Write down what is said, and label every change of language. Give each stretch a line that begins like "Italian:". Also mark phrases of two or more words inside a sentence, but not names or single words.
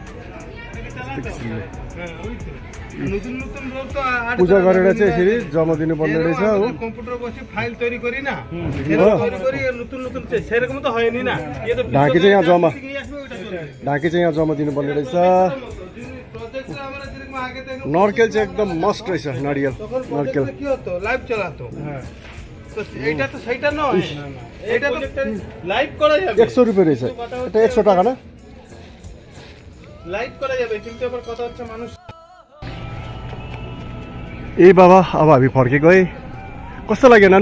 Nepali: पूजा गरेर चाहिँ यसरी जम्मा दिनुपर्ने रहेछ हो। ढाकी चाहिँ यहाँ जम्मा दिनुपर्ने रहेछ। नर्केल चाहिँ एकदम मस्ट रहेछ नारियल नर्केल।
Bangla: লাইভ চালাতো এইটা তো সেইটা নয় এটা তো লাইভ করা যাবে
Nepali: 100 रुपैयाँ रहेछ।
Bangla: এটা 100 টাকা ना লাইভ করা যাবে কিন্তু আবার কথা হচ্ছে মানুষ।
Nepali: ए बाबा अब हामी फर्के गए कस्तो लाग्यो नानु?